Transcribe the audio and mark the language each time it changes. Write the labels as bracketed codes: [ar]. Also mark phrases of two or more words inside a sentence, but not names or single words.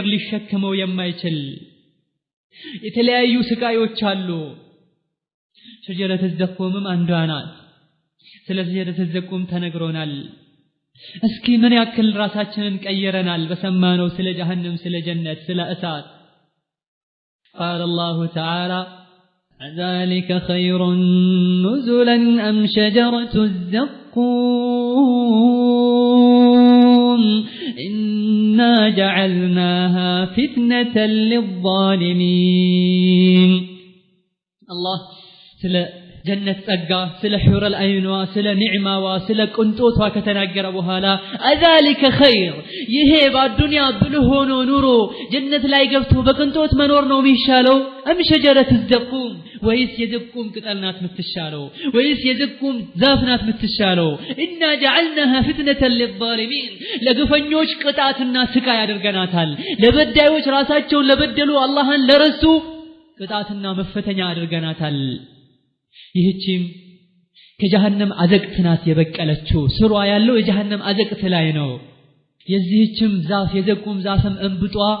[am] ሊሸከመው የማይችል የተለያዩ ስቃዮች አሉ ሸጀረተ ዘቁምም አንዷ ናት ስለዚህ [ar] شجرة الزقوم [am] ተነግሮናል እስኪ ምን ያክል ራሳችንን ቀየረናል በሰማነው ስለ ጀሃነም ስለ ጀነት ስለ እሳት [ar] قال الله تعالى ذلك خير نزلا أم شجرة الزقوم إنا جعلناها فتنة للظالمين الله سلا جنة [am] ጸጋ ስለ [ar] حور العين [am] ስለ ኒዕማዋ ስለ ቅንጦቷ ከተናገረ በኋላ አዛሊከ ኸይር ይሄ በአዱንያ ብልህ ሆኖ ኑሮ ጀነት ላይ ገብቶ በቅንጦት መኖር ነው የሚሻለው አም [ar] شجرة الزقوم [am] ወይስ የዘቁም ቅጠል ናት የምትሻለው ወይስ የዘቁም ዛፍ ናት የምትሻለው [ar] إنا جعلناها فتنة للظالمين [am] ለግፈኞች ቅጣትና ስቃይ አድርገናታል ለበዳዮች ራሳቸውን ለበደሉ አላህን ለረሱ ቅጣትና መፈተኛ አድርገናታል ይህቺም ከጀሃነም አዘቅት ናት የበቀለችው ስሯ ያለው የጀሃነም አዘቅት ላይ ነው የዚህችም ዛፍ የዘቁም ዛፍም እንብጧ